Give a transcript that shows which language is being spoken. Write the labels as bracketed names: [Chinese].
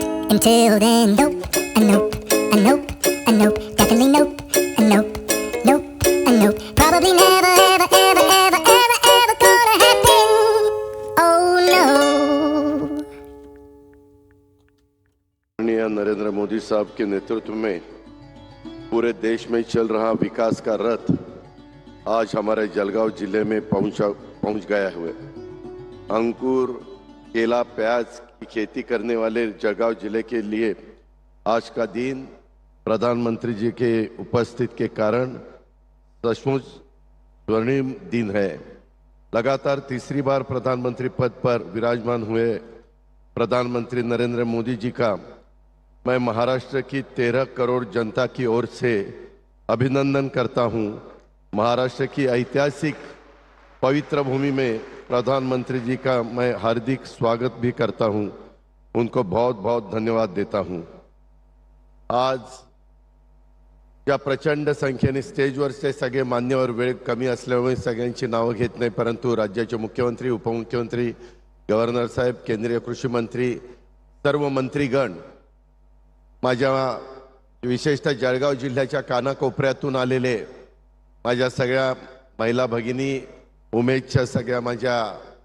[English] Until then, nope, and nope, and nope, and nope, definitely nope, and nope, nope, and nope, probably never, ever, ever, ever, ever, ever gonna happen. Oh no. [Hindi] माननीय नरेंद्र मोदी साहब के नेतृत्व में पूरे देश में चल रहा विकास का रथ आज हमारे जलगांव जिले में पहुंच गया हुआ। अंकुर, केला, प्याज की खेती करने वाले जलगांव जिले के लिए आज का दिन प्रधानमंत्री जी के उपस्थिति के कारण सचमुच स्वर्णिम दिन है। लगातार तीसरी बार प्रधानमंत्री पद पर विराजमान हुए प्रधानमंत्री नरेंद्र मोदी जी का मैं महाराष्ट्र की 13 करोड़ जनता की ओर से अभिनंदन करता हूं। महाराष्ट्र की ऐतिहासिक पवित्र भूमि में प्रधानमंत्री जी का मैं हार्दिक स्वागत भी करता हूं। उनको बहुत बहुत धन्यवाद देता हूं। [Marathi] आज ज्या प्रचंड संख्येने स्टेजवरचे सगळे मान्यवर, वेळ कमी असल्यामुळे सगळ्यांची नावं घेत नाही, परंतु राज्याचे मुख्यमंत्री, उपमुख्यमंत्री, गव्हर्नर साहेब, केंद्रीय कृषी मंत्री, सर्व मंत्रीगण, माझ्या विशेषतः जळगाव जिल्ह्याच्या कानाकोपऱ्यातून आलेले माझ्या सगळ्या महिला भगिनी, उमेदच्या सगळ्या माझ्या